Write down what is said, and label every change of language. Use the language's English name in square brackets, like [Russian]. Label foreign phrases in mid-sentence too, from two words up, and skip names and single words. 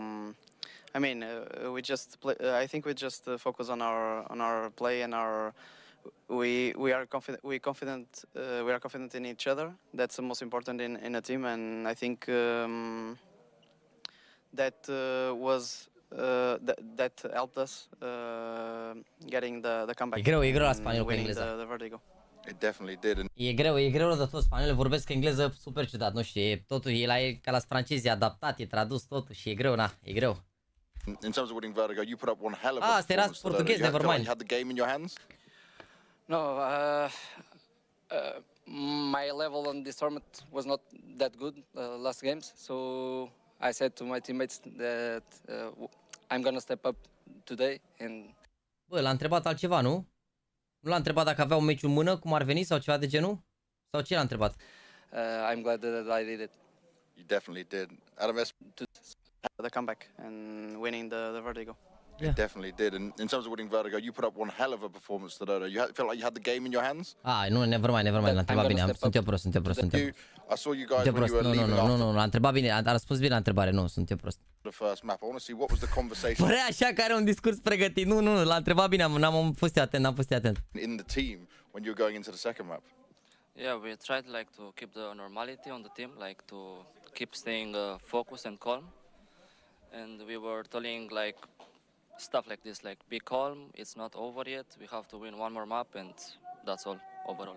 [English] No, I mean, we just play, I think we just focus on our play and our. We are confident. We are confident in each other. That's the most important in a team, and I think that was that helped us getting the comeback. [Romanian] E greu la spaniol cu engleza. [English] The vertigo. It definitely did. And [Romanian] E greu de tot. Spaniolii vorbesc engleză super ciudat, nu știu, totul e ca la francezi, e adaptat, e tradus totul și e greu, e greu. [English] in terms of winning Vertigo, you put up one hell of a [Romanian] asta era [English] performance today. portughez, never mind. You had the game in your hands? No, my level on this tournament was not that good last games, so I said to my teammates that I'm gonna step up today. And [Romanian] Bă, l-a întrebat altceva, nu? Nu l-a întrebat dacă avea un meciul în mână, cum ar veni sau ceva de genul? Sau ce l-a întrebat? [English] I'm glad that I did it. You definitely did. Adam, The comeback and winning the vertigo. You definitely did. And in terms of winning Vertigo, you put up one hell of a performance today. You felt like you had the game in your hands? [Romanian] Nu, [English] never mind, [Romanian] l-a întrebat bine. Sunt eu prost. [English] I saw you guys when you were leaving after. [Romanian] Nu, l-a întrebat bine, a răspuns bine la întrebare, nu, sunt eu prost. [English] The first map. I want to see what was the conversation. [Romanian] Părea așa că are un discurs pregătit. Nu, l-a întrebat bine, n-am fost atent. [English] In the team when you were going into the second map. Yeah, we tried like to keep the normality on the team, like to keep staying focused and calm. And we were telling like stuff like this, like be calm, it's not over yet, we have to win one more map, and that's all overall.